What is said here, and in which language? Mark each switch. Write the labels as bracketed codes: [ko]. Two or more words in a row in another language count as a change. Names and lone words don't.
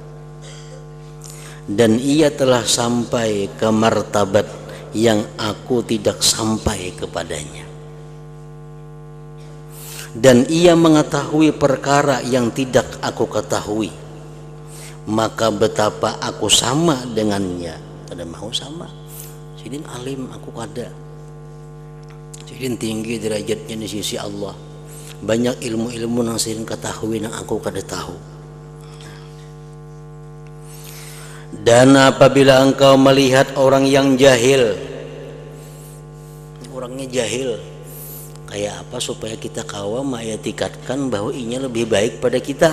[id] dan ia telah sampai ke martabat yang aku tidak sampai kepadanya, dan ia mengetahui perkara yang tidak aku ketahui, maka betapa aku sama dengannya. [bjn] Kada mau sama. Sidin alim, aku kada. Sidin tinggi derajatnya di sisi Allah. Banyak ilmu-ilmu yang Sidin ketahui yang aku kada tahu. [id] Dan apabila engkau melihat orang yang jahil, [bjn] orangnya jahil, kayak apa supaya kita kawa mengetikatkan bahwa inya lebih baik pada kita.